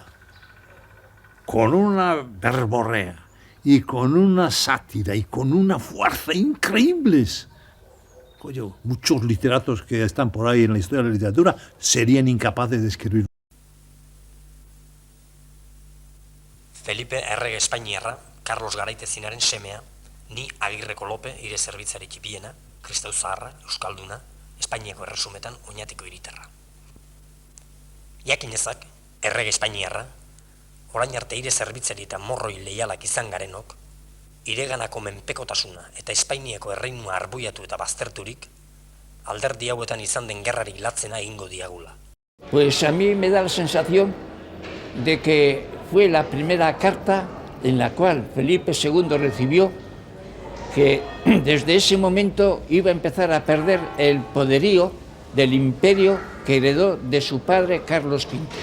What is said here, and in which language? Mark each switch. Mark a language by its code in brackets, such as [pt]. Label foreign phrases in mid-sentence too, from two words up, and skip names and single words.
[es] Con una verborrea y con una sátira y con una fuerza increíbles. Oye, muchos literatos que están por ahí en la historia de la literatura serían incapaces de escribir. [eu] Felipe errege espainiarra, Carlos Garaitezinaren semea, ni Agirreko Lope ire zerbitzari txipiena, kristau zaharra, euskalduna, Espainiako erresumetan oinatiko hiritarra. Jakinezak, errege espainiarra, orain arte ire zerbitzari eta morroi leialak izan garenok, ireganako menpekotasuna eta Espainiako erreinua arbuiatu eta bazterturik, alderdi hauetan izan den gerrari latzena egingo diagula. [es] Pues a mí me da la sensación de que fue la primera carta en la cual Felipe II recibió que desde ese momento iba a empezar a perder el poderío del imperio que heredó de su padre Carlos V.